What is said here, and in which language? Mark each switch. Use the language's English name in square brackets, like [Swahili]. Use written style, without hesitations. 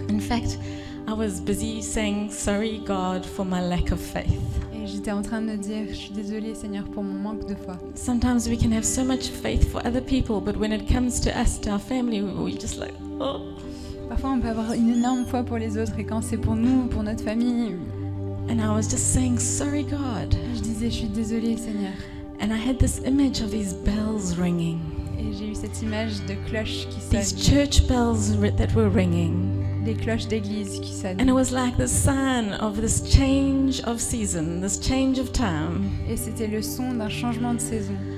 [English] In fact, I was busy saying sorry God for my lack of faith. [French] Et j'étais en train de dire, je suis désolée Seigneur pour mon manque de foi. [English] Sometimes we can have so much faith for other people, but when it comes to us, to our family, we just like, oh. [French] Parfois on peut avoir une énorme foi pour les autres et quand c'est pour nous, pour notre famille, [English] And I was just saying sorry God. [French] je disais je suis désolée Seigneur. [English] And I had this image of these bells ringing. [French] Et j'ai eu cette image de cloches qui [English] These [French] sonnent, [English] church bells that were ringing. [French] des cloches d'église qui [English] And it [French] sonnent. [English] was like the sign of this change of season, this change of time. [French] Et c'était le son d'un changement de saison.